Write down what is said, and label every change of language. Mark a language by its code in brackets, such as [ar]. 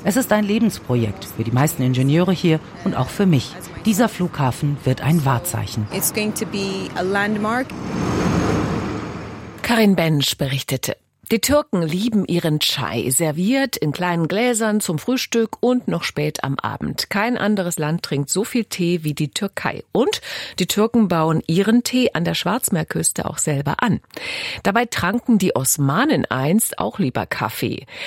[de] Es ist ein Lebensprojekt für die meisten Ingenieure hier und auch für mich. Dieser Flughafen wird ein Wahrzeichen. [en] It's going to be a landmark. [de] Karin Bensch berichtete. Die Türken lieben ihren Chai, serviert in kleinen Gläsern zum Frühstück und noch spät am Abend. Kein anderes Land trinkt so viel Tee wie die Türkei. Und die Türken bauen ihren Tee an der Schwarzmeerküste auch selber an. Dabei tranken die Osmanen einst auch lieber Kaffee.